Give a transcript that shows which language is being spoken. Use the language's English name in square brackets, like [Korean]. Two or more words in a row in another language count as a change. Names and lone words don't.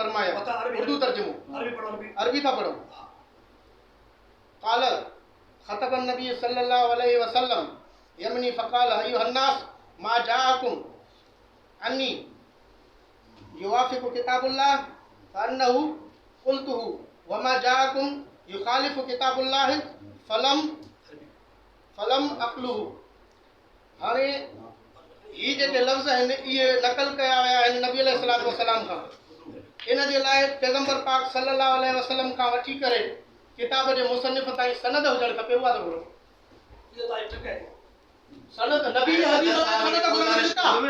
[Sindhi] फरमाया उर्दू तर्जुमो अरबी था पढ़ो [Arabic] قال خطب النبي صلى الله عليه وسلم يمني فقال ايها الناس ما جاءكم عني يوافق كتاب الله فانه قلته وما جاءكم يخالف كتاب الله فلم اقله [Sindhi] हाणे ही जेके लफ़्ज़ आहिनि इहे नक़ल कया विया आहिनि नबी [Arabic] عليه الصلاة والسلام [Sindhi] खां इन जे लाइ पैगंबर पाक [Arabic] صلى الله عليه وسلم [Sindhi] खां वठी करे किताब जे मुसन्निफ़ ताईं सनद हुजणु खपे उहा त बोलो सनद नबी जी हदीस सनद घुरणु